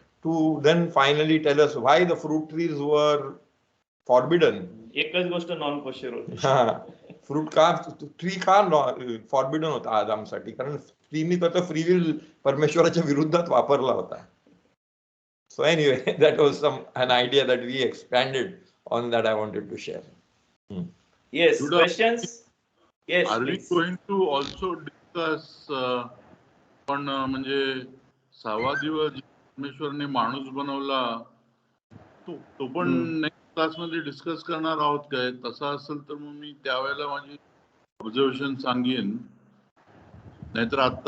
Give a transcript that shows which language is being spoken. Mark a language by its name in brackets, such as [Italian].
[English] to then finally tell us why the fruit trees were forbidden. [Marathi] एकच गोष्ट non kosher होती. Fruit का tree का फॉरबिडन होता आदामसाठी, कारण ट्रीनी त्याचा फ्री विल परमेश्वराच्या विरुद्धात वापरला होता. [English] So anyway that was some an idea that we expanded on that I wanted to share. Yes, Judah, questions? Yes, Are we please. going to also discuss [Marathi] पण म्हणजे 6वा दिवस परमेश्वरने माणूस बनवला तो पण नेक्स्ट क्लासमध्ये डिस्कस करणार आहोत काय? तसं असेल तर मग मी त्यावेळेला माझी ऑब्झर्वेशन सांगेन, नाहीतर